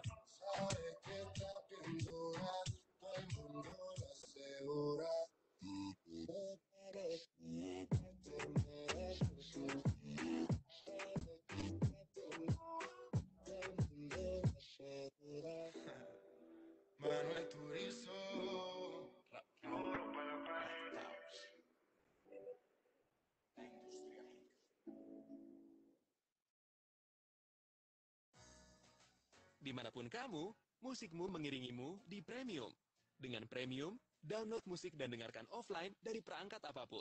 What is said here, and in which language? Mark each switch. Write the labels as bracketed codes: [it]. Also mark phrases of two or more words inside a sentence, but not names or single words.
[es] Sabe que está bien dura, todo el mundo lo asegura. Manuel Turizo. [id] Dimanapun kamu, musikmu mengiringimu di Premium. Dengan Premium, download musik dan dengarkan offline dari perangkat apapun.